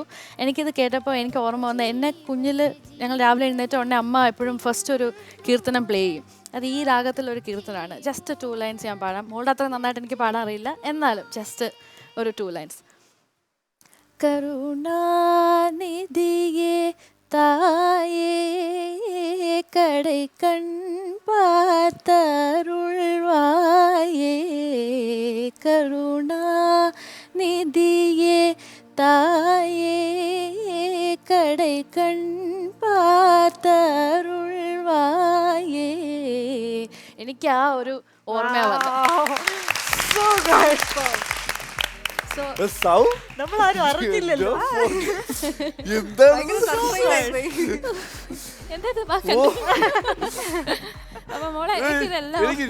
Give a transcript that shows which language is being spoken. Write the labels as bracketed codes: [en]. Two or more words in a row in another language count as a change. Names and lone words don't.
[ml] എനിക്കിത് കേട്ടപ്പോൾ എനിക്ക് ഓർമ്മ വന്ന, എന്നെ കുഞ്ഞിൽ ഞങ്ങൾ രാവിലെ എഴുന്നേറ്റ ഉടനെ അമ്മ എപ്പോഴും ഫസ്റ്റ് ഒരു കീർത്തനം പ്ലേ ചെയ്യും. അത് ഈ രാഗത്തിലൊരു കീർത്തനമാണ്. ജസ്റ്റ് 2 ലൈൻസ് ഞാൻ പാടാം. മോളുടെ അത്ര നന്നായിട്ട് എനിക്ക് പാടാൻ അറിയില്ല, എന്നാലും ജസ്റ്റ് ഒരു 2 ലൈൻസ്. [ta] കരുണാനിധിയേ தாயே கடை கண் பார்த்தருள்வாயே கருணா நிதியே தாயே கடை கண் பார்த்தருள்வாயே. [ml] എനിക്ക് ആ ഒരു ഓർമ്മയാണ് നമ്മളാരും അറിഞ്ഞില്ലല്ലോ. അപ്പൊ മോളെ എനിക്കിതെല്ലാം